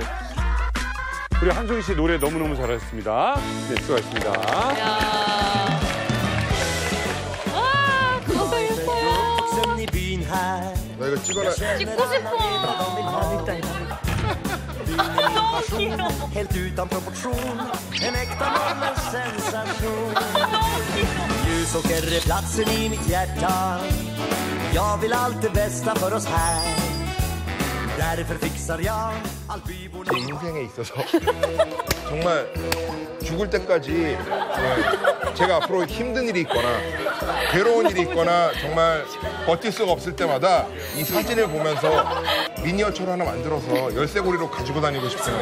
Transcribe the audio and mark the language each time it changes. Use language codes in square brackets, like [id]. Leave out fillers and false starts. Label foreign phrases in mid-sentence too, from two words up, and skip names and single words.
[ko] 우리 한송희 씨 노래 너무너무 잘하셨습니다. 네, 수고하셨습니다. 그거 예뻐요. 나 이거 찍어라. 찍고 싶어. 너무 귀여워. [sv] Helt utan proportion. En äkta man, en sensation. Ljusåker är platsen i mitt hjärta. Jag vill allt det bästa för oss här. Därför fixar jag allt byborna. [ko] 제 인생에 있어서 정말 죽을 때까지 제가 앞으로 힘든 일이 있거나 괴로운 일이 있거나 정말 버틸 수가 없을 때마다 이 사진을 보면서 미니어처를 하나 만들어서 열쇠고리로 가지고 다니고 싶어요.